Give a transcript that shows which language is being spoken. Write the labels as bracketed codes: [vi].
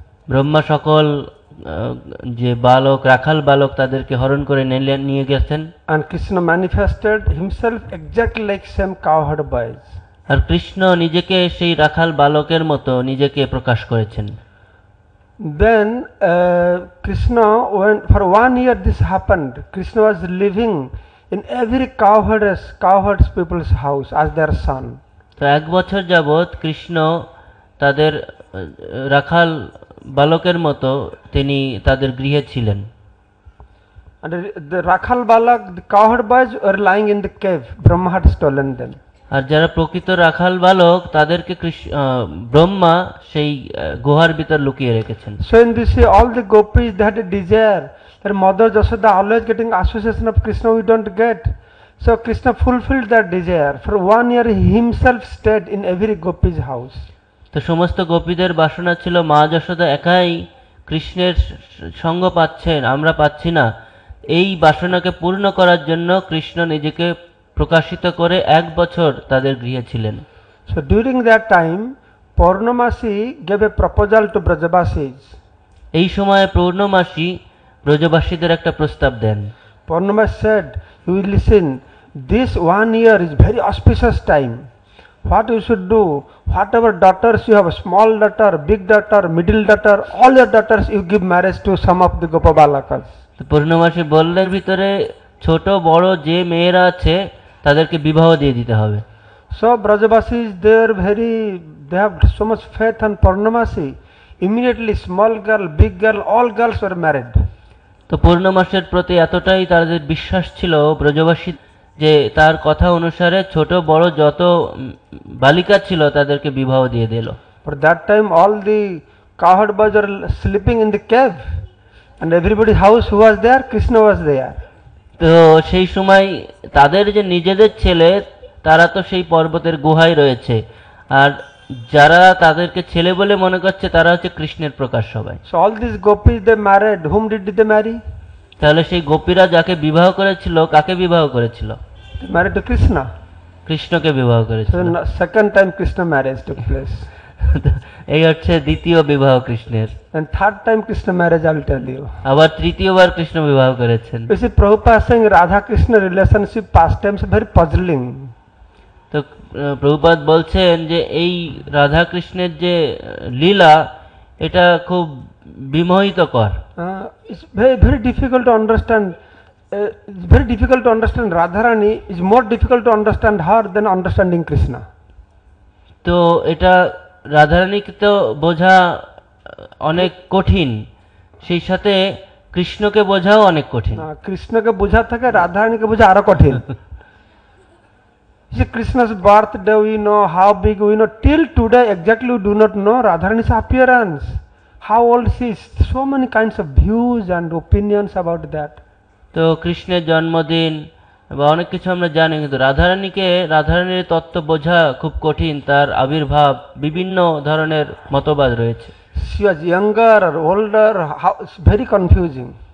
[bn] ব্রহ্মা সকল যে বালক রাখাল বালক তাদেরকে হরণ করে নিয়ে গেছেন। [en] And Krishna manifested himself exactly like same cowherd boys. [bn] আর কৃষ্ণ নিজেকে সেই রাখাল বালকের মতো নিজেকে প্রকাশ করেছেন। [en] Then Krishna, when for 1 year this happened, Krishna was living in every cowherds people's house as their son. [bn] তো 1 বছর যাবৎ কৃষ্ণ তাদের রাখাল বালকের মতো তিনি তাদের গৃহে ছিলেন। [en] And the [bn] rakhal balak, [en] the cowherd boys were lying in the cave. Brahma had stolen them. [bn] আর যারা প্রকৃত রাখাল বালক তাদেরকে ব্রহ্মা সেই গুহার ভিতর লুকিয়ে রেখেছেন। [en] So in this way all the gopis, they had a desire. Their mother Yashoda always getting association of Krishna we don't get. So Krishna fulfilled that desire. For 1 year he himself stayed in every gopi's house. [bn] তো সমস্ত গোপীদের বাসনা ছিল মা যশোদা একাই কৃষ্ণের সঙ্গ পাচ্ছেন, আমরা পাচ্ছি না। এই বাসনাকে পূর্ণ করার জন্য কৃষ্ণ নিজেকে প্রকাশিত করে 1 বছর তাদের গৃহে ছিলেন। [en] So during that time Purnamasi gave a proposal to Brajavasis. [bn] এই সময়ে পূর্ণমাসী ব্রজবাসীদের একটা প্রস্তাব দেন। [en] Purnamasi said, you will listen, this 1 year is very auspicious time. What you should do, whatever daughters you have, small daughter, big daughter, middle daughter, all your daughters you give marriage to some of the Gopabalakas. [bn] তো পূর্ণমাসী বললের ভিতরে ছোট বড় যে মেয়েরা আছে তাদেরকে বিবাহ দিয়ে দিতে হবে। [en] So Brajavasis, they have so much faith on Purnamasi. Immediately small girl, big girl, all girls were married. [bn] তো পূর্ণমাসের প্রতি এতটাই তাদের বিশ্বাস ছিল ব্রজবাসী যে তার কথা অনুসারে ছোট বড় যত বালিকা ছিল তাদেরকে বিবাহ দিয়ে দিল। [en] For that time all the cowherd boys were sleeping in the cave and everybody's house who was there, Krishna was there. [bn] তো সেই সময় তাদের যে নিজেদের ছেলে তারা তো সেই পর্বতের গুহায় রয়েছে, আর যারা তাদেরকে ছেলে বলে মনে করছে তারা হচ্ছে কৃষ্ণের প্রকাশ সবাই। [en] So all these gopis they married. Whom did they marry? [bn] তাহলে সেই গোপীরা যাকে বিবাহ করেছিল কাকে বিবাহ করেছিল? [en] They married to Krishna. [bn] কৃষ্ণকে বিবাহ [en] So [bn] করেছিল। [en] second time Krishna marriage took place. [bn] এই হচ্ছে দ্বিতীয় বিবাহ কৃষ্ণের। [en] And third time Krishna marriage I will tell you. [bn] আবার তৃতীয়বার কৃষ্ণ বিবাহ করেছেন। [en] You see Prabhupada saying Radha Krishna relationship past times very puzzling. [bn] তো প্রভুপাদ বলছেন যে এই রাধা কৃষ্ণের যে লীলা এটা খুব বিমোহিতকর। [en] It's very difficult to understand. It's very difficult to understand Radharani. Is more difficult to understand her than understanding Krishna. [bn] তো এটা রাধারানীকে তো বোঝা অনেক কঠিন, সেই সাথে কৃষ্ণকে বোঝাও অনেক কঠিন। কৃষ্ণকে বোঝা থাকে, রাধারানীকে বোঝা আরো কঠিন। [en] See Krishna's birthday we know, how big we know. Till today exactly we do not know Radharani's appearance, how old she is. So many kinds of views and opinions about that. [bn] তো কৃষ্ণের জন্মদিন বা অনেক কিছু আমরা জানি, কিন্তু রাধারানীর তত্ত্ব বোঝা খুব কঠিন। তার আবির্ভাব বিভিন্ন ধরনের মতবাদ রয়েছে। [en] She was younger or older, how, it's very confusing.